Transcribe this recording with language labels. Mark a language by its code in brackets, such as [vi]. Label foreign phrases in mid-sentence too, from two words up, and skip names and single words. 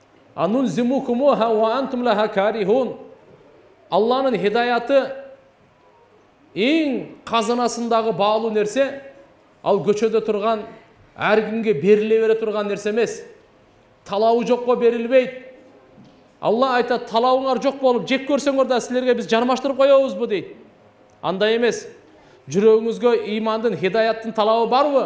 [ar] أنلزمكموها وأنتم لها كارهون. [ky] Алланың хидаяты ең қазынасындағы баалуу нерсе, ал көчөдө турган ар кимге бериле бере турган нерсе эмес. Талабы жокко берилбейт. Алла айтат, талабыңар жок болуп жеп көрсөңөр да силерге биз жармаштырып коебузбу дейт. Андай эмес. Жүрөгүңүзгө имандын, хидаяттын талабы барбы?